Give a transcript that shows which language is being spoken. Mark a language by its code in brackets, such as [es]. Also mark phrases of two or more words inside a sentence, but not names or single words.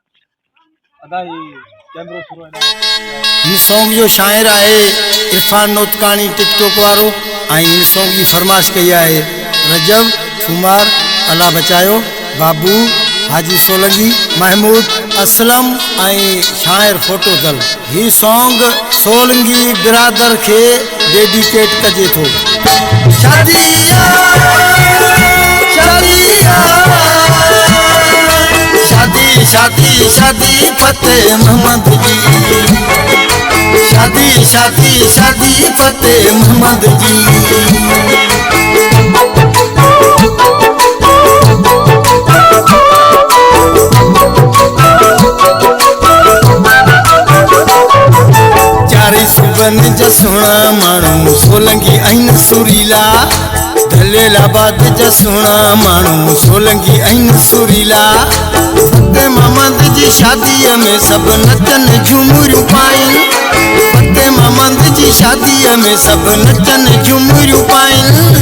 [sd] अदा ही कैमरो शुरू हिन सॉन्ग जो शाइर आहे इरफान नोतकानी टिकटॉक वारो ऐं हिन सॉन्ग जी फरमाइश कई आहे रजब कुमार अल्लाह बचायो बाबू हाजी सोलंकी महमूद असलम ऐं शाइर फोटो दल। ही सॉन्ग सोलंकी बिरादर के डेडिकेट कजे थो। शादिया शादी शादी शादी फतेह मोहम्मद जी, शादी शादी शादी फतेह मोहम्मद जी। चारे सुबन जा सोना माण्हू सोलंकी ऐं सुरीला, दलेलाबाद जा सोना माण्हू सोलंकी ऐं सुरीला। फतेह मोहम्मद जी शादीअ में सभु नचनि झूमरियूं पाइनि, फतेह मोहम्मद जी शादीअ में सभु नचनि झूमरियूं पाइनि।